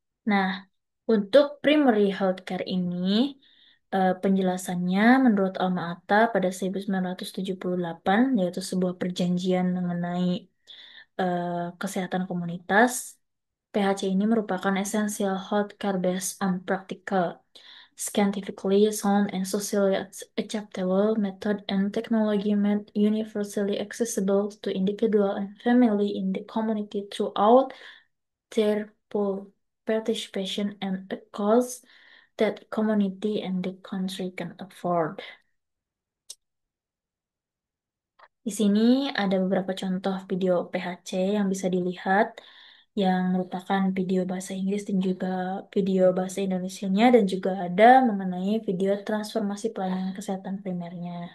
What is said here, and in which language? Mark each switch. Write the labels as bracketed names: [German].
[Indonesian] Nah, untuk primary healthcare ini, penjelasannya menurut Alma Ata pada 1978, yaitu sebuah perjanjian mengenai eh, kesehatan komunitas. PHC ini merupakan [English] essential healthcare based on practical, scientifically sound and socially acceptable method and technology made universally accessible to individual and family in the community throughout their participation and a cause that community and the country can afford. [Indonesian] Di sini ada beberapa contoh video PHC yang bisa dilihat, yang merupakan video bahasa Inggris dan juga video bahasa Indonesianya, dan juga ada mengenai video transformasi pelayanan kesehatan primernya.